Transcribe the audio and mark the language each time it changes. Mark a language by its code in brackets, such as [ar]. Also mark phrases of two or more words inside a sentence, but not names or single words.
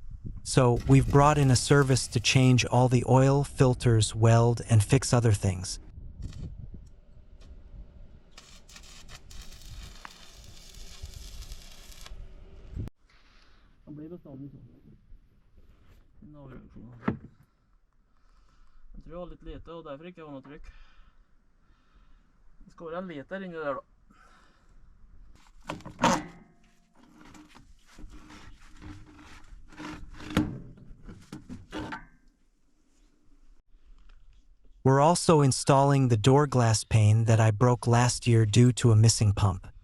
[en] So we've brought in a service to change all the oil, filters, weld, and fix other things. [no] Han blir bestandig sånn. En avreaksjon. Jeg tror jeg har litt lite, og derfor ikke har noe trykk. Det skal være en liter inni der da. [en] We're also installing the door glass pane that I broke last year due to a missing pump.